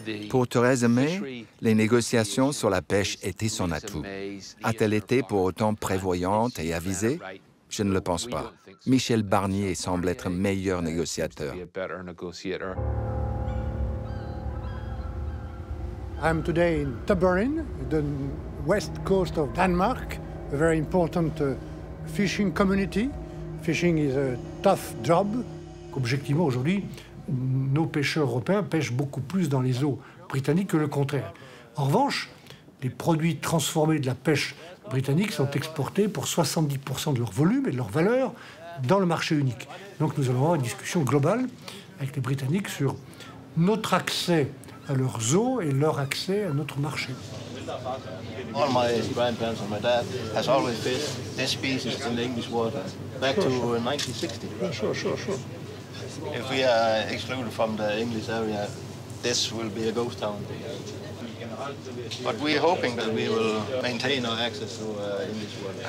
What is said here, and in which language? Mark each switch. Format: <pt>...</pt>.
<fr>Pour Theresa May, les négociations sur la pêche étaient son atout. A-t-elle été pour autant prévoyante et avisée? Je ne le pense pas. Michel Barnier semble être un meilleur négociateur.</fr> <en>I'm today in Tømmerfjord, the west coast of Denmark, a very important fishing community. Fishing is a tough job.</en> <fr>Objectivement, aujourd'hui, nos pêcheurs européens pêchent beaucoup plus dans les eaux britanniques que le contraire. En revanche, les produits transformés de la pêche britannique sont exportés pour 70% de leur volume et de leur valeur dans le marché unique. Donc nous allons avoir une discussion globale avec les Britanniques sur notre accès à leurs eaux et leur accès à notre marché.</fr> <en>All my grandparents and my dad has always fished this species in the English water back to 1960. Sure. If we are excluded from the English area, this will be a ghost town. But we're hoping that we will maintain our access to English water.</en>